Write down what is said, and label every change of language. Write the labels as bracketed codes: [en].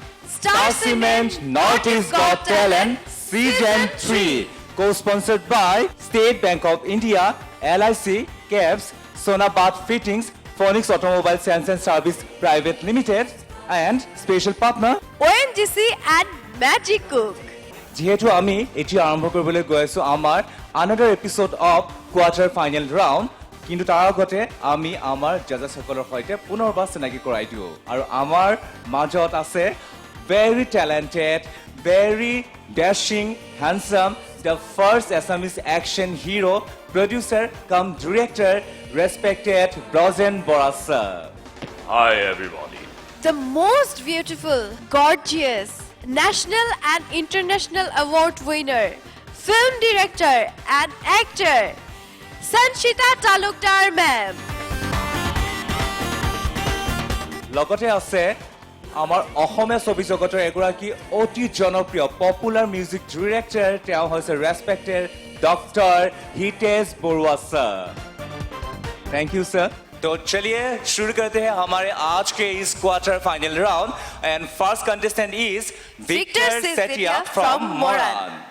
[en] Star Cement Northeast Got Talent Season 3, co-sponsored by State Bank of India, LIC, CABS, Sonabad Fittings, Phoenix Automobile Sales and Service Private Limited and special partner ONGC and Magic Cook. [as] যেহেতু আমি এটি আৰম্ভ কৰিবলৈ গৈ আছো আমাৰ [en] another episode of quarter final round, [as] কিন্তু তাৰ আগতে আমি আমাৰ জাজসকলৰ সৈতে পুনৰবাৰ চিনাকি কৰাই দিওঁ আৰু আমাৰ মাজত আছে [en] very talented, very dashing, handsome, the first Assamese action hero, producer come director, respected Brozen Bora sir. Hi everybody. The most beautiful, gorgeous, national and international award winner, film director and actor, Sanchita Talukdar ma'am. [as] লগতে আছে আমাৰ অসমীয়া ছবি জগতৰ এগৰাকী অতি জনপ্ৰিয় popular music director, তেওঁ হৈছে ৰেসপেক্টেড doctor Hitesh Barua sir. [en] Thank you sir. [hi] तो चलिए शुरू करते हैं हमारे आज के इस quarter final round [en] And first contestant is Victor Sethia from Moran.